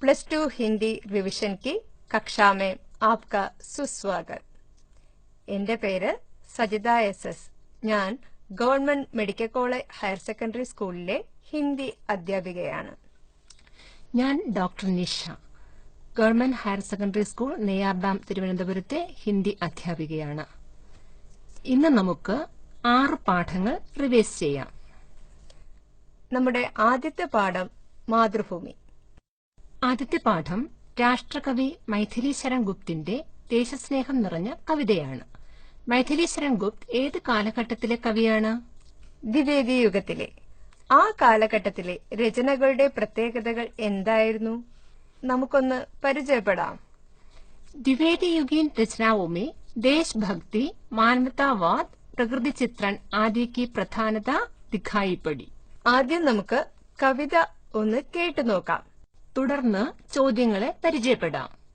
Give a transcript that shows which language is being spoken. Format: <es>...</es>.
<hi>To Hindi revision की कक्षा में आपका सुस्वागत.</hi> <ml>എന്റെ പേര് സജിത എസ്. ഞാൻ government medical college higher secondary സ്കൂളിലെ ഹിന്ദി അധ്യാപികയാണ്. ഞാൻ doctor Nisha, government higher secondary school Neyyar Dam തിരുവനന്തപുരത്തെ ഹിന്ദി അധ്യാപികയാണ്. ഇന്ന് നമുക്ക് 6 പാഠങ്ങൾ റിവൈസ് ചെയ്യാം. നമ്മുടെ ആദ്യത്തെ പാഠം മാതൃഭൂമി. ആദ്യത്തെ പാഠം രാഷ്ട്രകവി മൈഥിലി ശരൺ ഗുപ്തിന്റെ ദേശസ്നേഹം നിറഞ്ഞ കവിതയാണ്. മൈഥിലി ശരൺ ഗുപ്ത് ഏത് കാലഘട്ടത്തിലെ കവിയാണ്? ദ്വിവേദി യുഗത്തിലെ. ആ കാലഘട്ടത്തിലെ രചനകളുടെ പ്രത്യേകതകൾ എന്തായിരുന്നു? നമുക്കൊന്ന് പരിചയപ്പെടാം.</ml> <hi>द्विवेदी युगीन रचनाओं में देशभक्ति, मानवतावाद, प्रकृति चित्रण आदि की प्रधानता दिखाई पड़ी.</hi> <ml>ആദ്യം നമുക്ക് കവിത ഒന്ന് കേട്ടു നോക്കാം. തുടർന്ന് ചോദ്യങ്ങളെ പരിചയപ്പെടാം.</ml>